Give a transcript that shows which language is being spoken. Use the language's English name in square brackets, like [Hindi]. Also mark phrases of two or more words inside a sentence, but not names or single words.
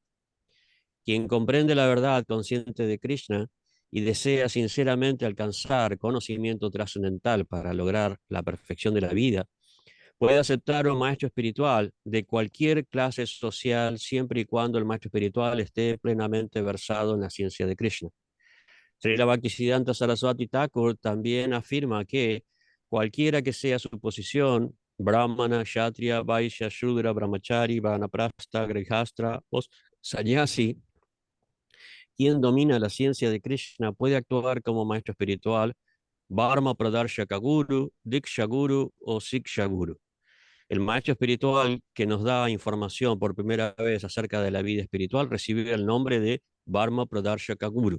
[Spanish] Quien comprende la verdad consciente de Krishna y desea sinceramente alcanzar conocimiento trascendental para lograr la perfección de la vida, puede aceptar un maestro espiritual de cualquier clase social siempre y cuando el maestro espiritual esté plenamente versado en la ciencia de Krishna. Srila Bhaktisiddhanta Saraswati Thakur también afirma que cualquiera que sea su posición, brahmana, kshatriya, vaishya, shudra, brahmachari, vanaprastha, grihastra o sannyasi, quien domina la ciencia de Krishna puede actuar como maestro espiritual, [Sanskrit] Dharma Pradarshaka Guru, Diksha Guru o Siksha Guru. [Spanish] El maestro espiritual que nos da información por primera vez acerca de la vida espiritual recibe el nombre de [Sanskrit] Dharma Pradarshaka Guru.